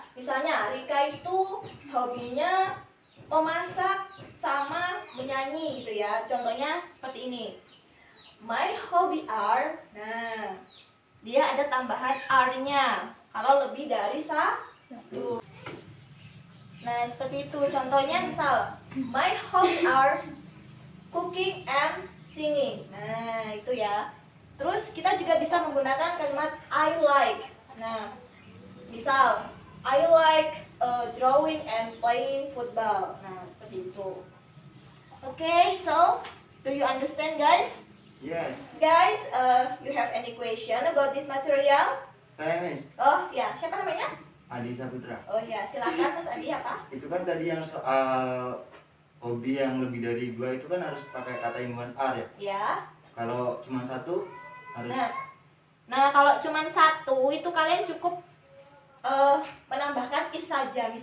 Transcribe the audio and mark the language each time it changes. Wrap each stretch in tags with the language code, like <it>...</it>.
<id>Misalnya Rika itu hobinya memasak sama menyanyi gitu ya. Contohnya seperti ini.</id> <en>My hobby are.</en> <id>Nah, dia ada tambahan are-nya kalau lebih dari 1. Nah, seperti itu. Contohnya misal</id> <en>my hobby are cooking and singing.</en> <id>Nah, itu ya. Terus kita juga bisa menggunakan kalimat I like. Nah, misal</id> <en>I like drawing and playing football.</en> <id>Nah, seperti itu.</id> <en>Okay, so do you understand, guys? Yes. Guys, you have any question about this material? Miss.</en> <id>Oh ya, siapa namanya? Adi Saputra. Oh ya, silakan Mas Adi apa? Itu kan tadi yang soal hobi yang lebih dari 2 itu kan harus pakai kata ilmuwan are ya? Ya. Kalau cuma 1 harus. Nah, kalau cuma 1 itu kalian cukup menambahkan is saja.</id>